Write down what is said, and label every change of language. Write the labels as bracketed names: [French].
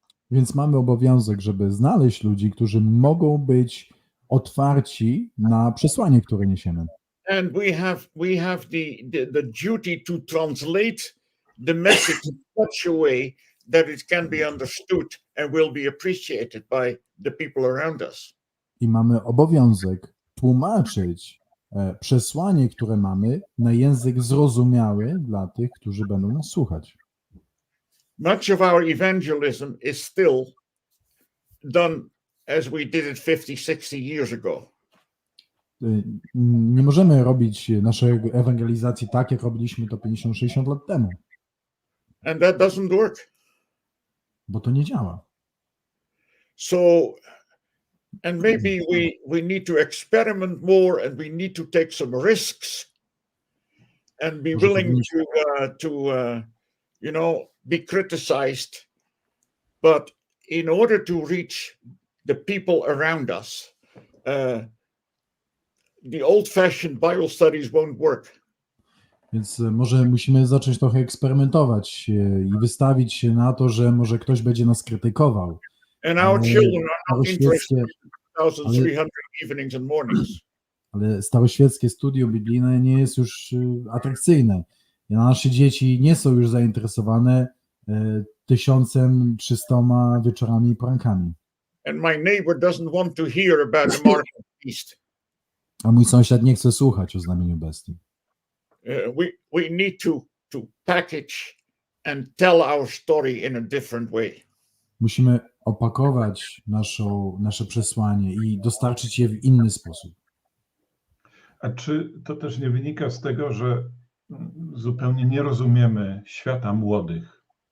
[Polish] Więc mamy obowiązek, żeby znaleźć ludzi, którzy mogą być otwarci na przesłanie, które niesiemy. [English] And we have the duty to translate the message in such a way that it can be understood and will be appreciated by the people around us. [Polish] I mamy obowiązek tłumaczyć przesłanie, które mamy, na język zrozumiały dla tych, którzy będą nas słuchać. [English] Much of our evangelism is still done as we did it 50, 60 years ago. [Polish] Nie możemy robić naszej ewangelizacji tak, jak robiliśmy to 50-60 lat temu, [English] And that doesn't work. [Polish] bo to nie działa. [English] So, and maybe we need to experiment more, and we need to take some risks and be willing to be criticized. But in order to reach the people around us, the old-fashioned Bible studies won't work. [Polish] Więc może musimy zacząć trochę eksperymentować i wystawić się na to, że może ktoś będzie nas krytykował. [English] And our children are not interested in 1,300 evenings and mornings. [Polish] Ale staroświeckie studium biblijne nie jest już atrakcyjne. Nasze dzieci nie są już zainteresowane 1300 wieczorami i porankami. [English] And my neighbor doesn't want to hear about the mark of the beast. [Polish] A mój sąsiad nie chce słuchać o znamieniu bestii. [English] We need to package and tell our story in a different way. [Polish] Musimy opakować nasze przesłanie i dostarczyć je w inny sposób. A czy to też nie wynika z tego, że zupełnie nie rozumiemy świata młodych?